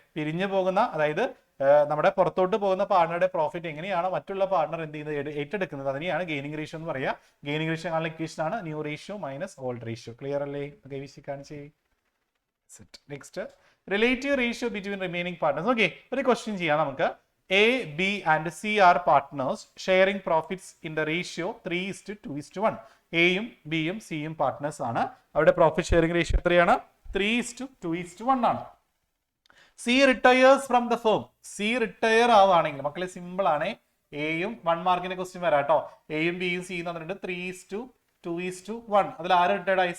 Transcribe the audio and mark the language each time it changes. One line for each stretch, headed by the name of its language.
Malayalam: പിരിഞ്ഞു പോകുന്ന, അതായത് നമ്മുടെ പുറത്തോട്ട് പോകുന്ന പാർട്ണറുടെ പ്രോഫിറ്റ് എങ്ങനെയാണോ മറ്റുള്ള പാർട്ണർ എന്ത് ചെയ്യുന്നത് ഏറ്റെടുക്കുന്നത് അതിനെയാണ് ഗെയിനിങ് റേഷ്യോ എന്ന് പറയുക. ഗെയിനിങ് റേഷ്യോ കാണുന്ന ഇക്വേഷൻ ആണ് new ratio minus old ratio. Clear അല്ലേ? കാണിച്ചേ.
English: Next, relative ratio between remaining partners.
Malayalam: Okay, ഒരു ക്വസ്റ്റ്യൻ ചെയ്യാം നമുക്ക്.
English: A, B and C are partners sharing profits in the ratio 3:2:1.
Malayalam: എയും ബിയും സിയും പാർട്ട്നേഴ്സ് ആണ്. അവരുടെ പ്രോഫിറ്റ് ഷെയറിംഗ് റേഷ്യോ എത്രയാണ്? 3:2:1 ആണ്.
English: C retires from the firm.
Malayalam: C retire ആവുകയാണെങ്കിൽ മക്കളെ സിമ്പിൾ ആണ്. എയും 1 മാർക്കിന്റെ ക്വസ്റ്റ്യൻ വരാം കേട്ടോ. എയും ബിയും സിയും തന്നിട്ടുണ്ട് 3:2:1. അതിൽ ആര് റിട്ടയർഡ് ആയി?